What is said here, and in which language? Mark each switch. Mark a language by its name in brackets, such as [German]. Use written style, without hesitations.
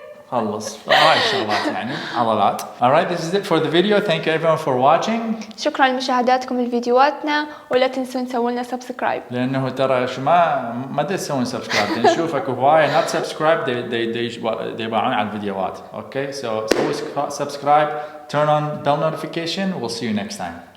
[Arabic] خلص هاي الشغلات يعني عضلات. [English] Alright, this is it for the video. Thank you everyone for watching. [Arabic] شكرا لمشاهداتكم لفيديوهاتنا ولا تنسون تسوون لنا سبسكرايب. لأنه ترى شو ما تسوون سبسكرايب نشوفك هواية [English] not subscribe they [Arabic] يباعون على الفيديوهات. [English] Okay, so subscribe, turn on bell notification. We'll see you next time.